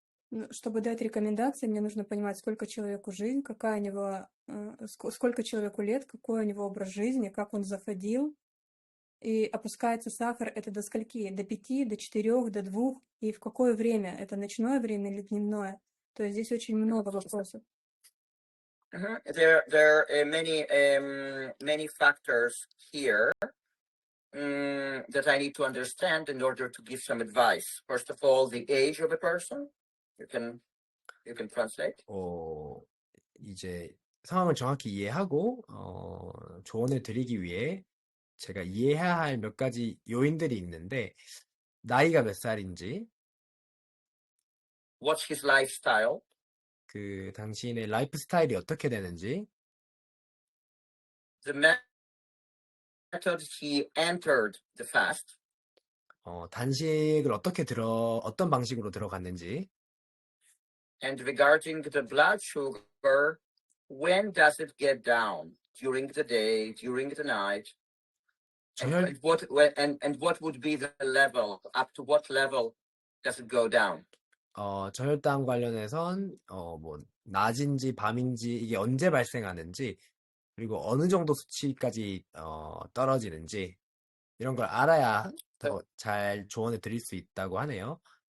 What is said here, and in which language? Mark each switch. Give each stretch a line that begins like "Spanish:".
Russian: Ну, чтобы дать рекомендации, мне нужно понимать, сколько человеку жизнь, какая у него, сколько человеку лет, какой у него образ жизни, как он заходил. И опускается сахар это до скольки? До 5, до 4, до 2? И в какое время? Это ночное время или дневное? То есть здесь очень много вопросов.
English: There are many factors here that I need to understand in order to give some advice. First of all, the age of a person. You can translate.
Korean: 이제 상황을 정확히 이해하고 조언을 드리기 위해 제가 이해해야 할 몇 가지 요인들이 있는데 나이가 몇 살인지,
English: What's his lifestyle?
Korean: 그 당신의 라이프 스타일이 어떻게 되는지,
English: The method he entered the fast.
Korean: 단식을 어떤 방식으로 들어갔는지,
English: And regarding the blood sugar, when does it get down? During the day, during the night? And what would be the level? Up to what level does it go down?
Korean: 저혈당 관련해선 뭐 낮인지 밤인지 이게 언제 발생하는지, 그리고 어느 정도 수치까지 떨어지는지 이런 걸 알아야 더 잘 조언을 드릴 수 있다고 하네요.